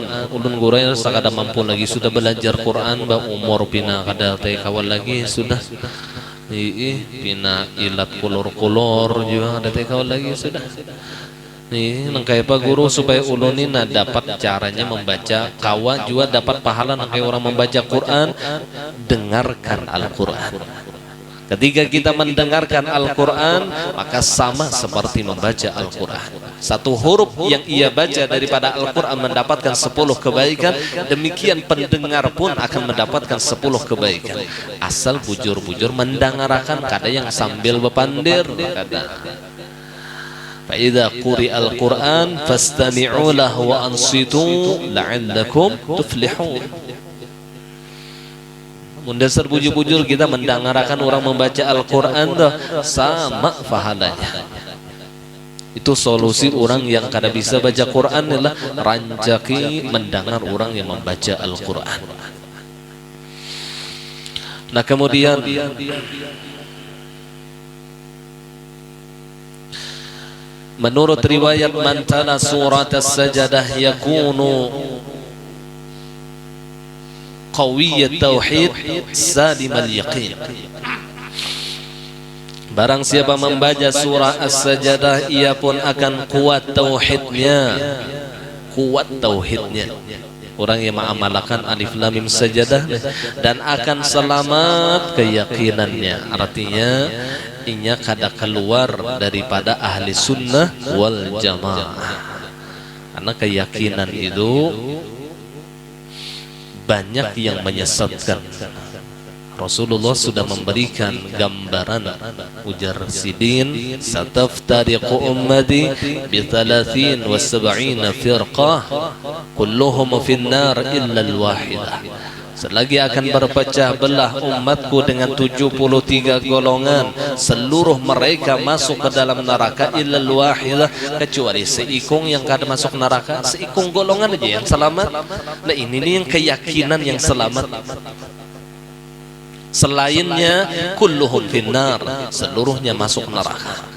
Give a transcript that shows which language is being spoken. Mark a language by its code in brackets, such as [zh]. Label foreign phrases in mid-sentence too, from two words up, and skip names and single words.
[bjn] Ulun gurai sakada mampu lagi sudah belajar Quran, ba umur pina kada teh kawal lagi sudah. Pina ilat kolor-kolor juga ada teh kawal lagi sudah. Nih nangkai apa guru supaya ulun ini dapat caranya membaca, kawa juga dapat pahala nangkai orang membaca Quran, [id] dengarkan Al-Quran. Ketika kita mendengarkan Al-Quran, maka sama seperti membaca Al-Quran. Satu huruf yang ia baca daripada Al-Quran mendapatkan 10 kebaikan. Demikian pendengar pun akan mendapatkan 10 kebaikan. [bjn] Asal bujur-bujur mendengarkan, kada yang sambil bepandir. [ar] Kada. فإذا قرئ القرآن فاستمعوا له وأنصتوا لعلكم تفلحون. [bjn] Mundasar bujur-bujur kita mendengarkan orang membaca Al-Quran sama pahalanya. Itu solusi orang yang kada bisa baca Quran adalah ranjaki mendengar orang yang membaca Al-Quran. [id] Nah kemudian menurut riwayat [ar] من تلا سورة السجدة يكون قوي التوحيد سليم اليقين. [id] Barang siapa membaca surah as-sajadah, ia pun akan kuat tauhidnya. Kuat tauhidnya. Orang yang mengamalkan alif lam mim sajadah dan akan selamat keyakinannya. [bjn] Artinya inya kada keluar daripada ahli sunnah wal jamaah. [id] Karena keyakinan itu banyak yang menyesatkan. Rasulullah sudah memberikan gambaran, ujar Sidin, [ar] ستفترق أمتي ب 33 فرقة كلهم في النار إلا الواحدة. [bjn] Selagi akan berpecah belah umatku dengan 73 golongan, seluruh mereka masuk ke dalam neraka [ar] إلا الواحدة, [bjn] kecuali seikung yang kada masuk neraka, seikung golongan aja yang selamat. [id] Nah ini nih yang keyakinan yang selamat. Selainnya [ar] كلهم في النار, [id] seluruhnya masuk neraka.